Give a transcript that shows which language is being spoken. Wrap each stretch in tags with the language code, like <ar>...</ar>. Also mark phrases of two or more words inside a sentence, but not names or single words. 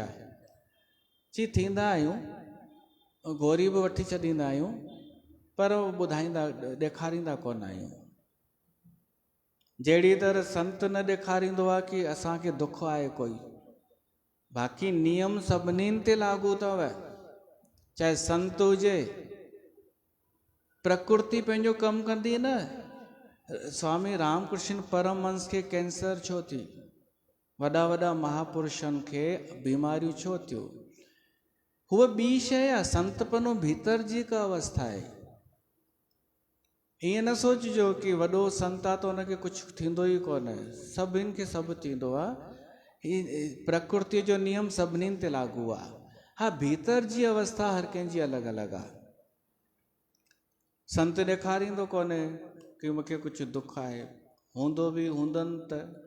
<sd>जी थींदा आहियूं, गोरी बि वठी छॾींदा आहियूं, पर ॿुधाईंदा ॾेखारींदा कोन आहियूं। जहिड़ी तरह संत न ॾेखारींदो आहे कि असांखे दुख आहे कोई, बाक़ी नियम सभिनीनि ते लागू अथव, चाहे संत हुजे, प्रकृति पंहिंजो कमु कंदी न। स्वामी रामकृष्ण परमहंस खे कैंसर छो थी, वॾा वॾा महापुरुषनि खे बीमारियूं छो थियूं? हूअ ॿी शइ आहे, संतपनो भीतर जी का अवस्था आहे। ईअं न सोचिजो कि वॾो संत आहे त हुनखे कुझु थींदो ई कोन्हे, सभिनि खे सभु थींदो आहे। प्रकृति जो नियम सभिनीनि ते लागू आहे। हा, भीतर जी अवस्था हर कंहिंजी अलॻि अलॻि आहे। संत ॾेखारींदो कोन्हे कि मूंखे कुझु दुख आहे, हूंदो बि हूंदनि त।</sd>